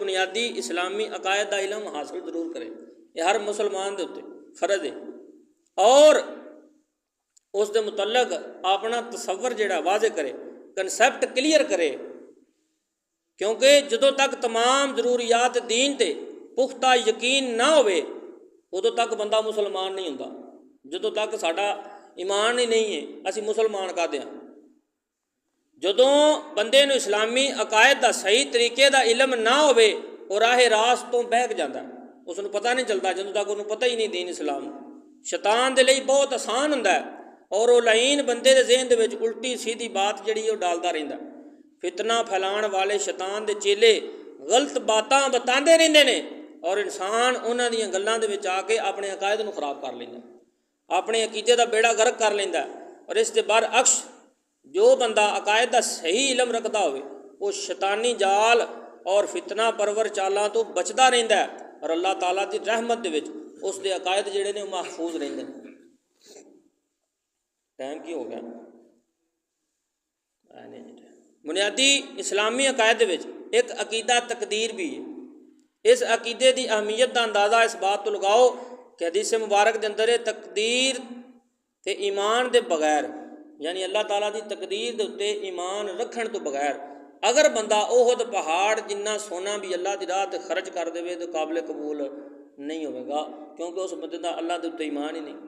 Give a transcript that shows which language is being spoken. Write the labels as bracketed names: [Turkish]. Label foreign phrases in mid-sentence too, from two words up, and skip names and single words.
[Punjabi] بنیادی اسلامی عقائد دا علم حاصل ضرور کرے، یہ ہر مسلمان دے اتنے فرض ہے، اور اس دے متعلق اپنا تصور جڑا واضح کرے، [English] concept clear [Punjabi] کرے، کیونکہ جدوں تک تمام ضروریات دین تے پختہ یقین نہ ہوئے ادوں تک بندہ مسلمان نہیں ہوندا۔ جدوں تک ساڈا ایمان ہی نہیں ہے اسی مسلمان کہتے ہیں۔ جدوں بندے نو اسلامی عقائد دا صحیح طریقے دا علم نہ ہوئے اور راہ راست تو بہک جاتا ہے، اس نو پتہ نہیں چلتا، جدوں تک انہوں پتہ ہی نہیں دین اسلام۔ شیطان دے لئی بہت آسان ہوندا ہے اور وہ لعین بندے دے ذہن دے وچ الٹی سیدھی بات جڑی وہ ڈالدا رہندا، فتنہ پھیلان والے شیطان دے چیلے غلط باتاں بتاندے رہندے نے اور انسان انہاں دیاں گلاں دے وچ آ کے اپنے عقائد نو خراب کر لیندا، اپنے عقیدے دا بیڑا غرق کر لیندا، اور اس دے برعکس جو بندہ عقائد دا صحیح علم رکھدا ہوئے وہ شیطانی جال اور فتنہ پرور چالاں تو بچدا رہندا ہے، اور اللہ تعالیٰ دی رحمت دے وچ اس دے عقائد جڑے نے وہ محفوظ رہندے ہیں۔ ٹائم کی ہو گیا؟ بنیادی اسلامی عقائد وچ ایک عقیدہ تقدیر بھی ہے۔ اس عقیدے دی اہمیت دا اندازہ اس بات تو لگاؤ کہ حدیث مبارک دے اندر تقدیر تے ایمان دے بغیر، یعنی اللہ تعالیٰ دی تقدیر دے اتے ایمان رکھن تو بغیر اگر بندہ احد پہاڑ جنہ سونا بھی اللہ دی راہ تے خرچ کر دے تو قابل قبول نہیں ہوئے گا، کیونکہ اس بندے کا اللہ کے اتنے ایمان ہی نہیں۔